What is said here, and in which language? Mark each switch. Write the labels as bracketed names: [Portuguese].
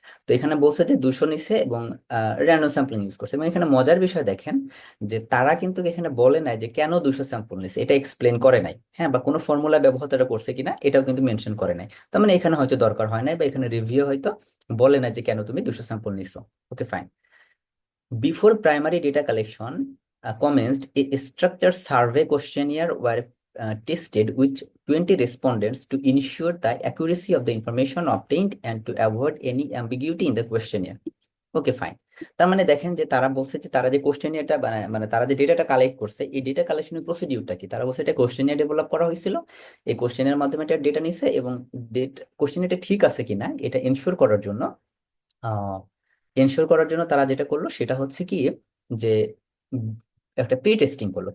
[Bangla] তো এখানে বলছে যে 200 নিছে এবং র্যান্ডম স্যাম্পলিং ইউজ করছে। এবং এখানে মজার বিষয় দেখেন যে তারা কিন্তু এখানে বলে নাই যে কেন 200 স্যাম্পল নিছে, এটা এক্সপ্লেন করে নাই, হ্যাঁ, বা কোনো ফর্মুলা ব্যবহার তারা করছে কিনা এটাও কিন্তু মেনশন করে নাই। তার মানে এখানে হয়তো দরকার হয় নাই বা এখানে রিভিউ হয়তো বলে না যে কেন তুমি 200 স্যাম্পল নিছো। Okay fine. [English] Before primary data collection commenced, a structured survey questionnaire were tested with 20 respondents to ensure the accuracy of the information obtained and to avoid any ambiguity in the questionnaire. [Bangla] Okay fine. তার মানে দেখেন যে তারা বলছে যে তারা যে কোশ্চেনিয়ারটা মানে তারা যে ডেটাটা কালেক্ট করছে এই ডেটা কালেকশনের প্রসিডিউরটা কি, তারা বলছে এটা কোশ্চেনিয়ার ডেভেলপ করা হয়েছিল, এই কোশ্চেনের মাধ্যমে এটা ডেটা নিছে এবং কোশ্চেনিয়ারটা ঠিক আছে কিনা এটা এনশিওর করার জন্য এনশিওর করার জন্য তারা যেটা করলো সেটা হচ্ছে কি, যে উম, একটা প্রি টেস্টিং করলো।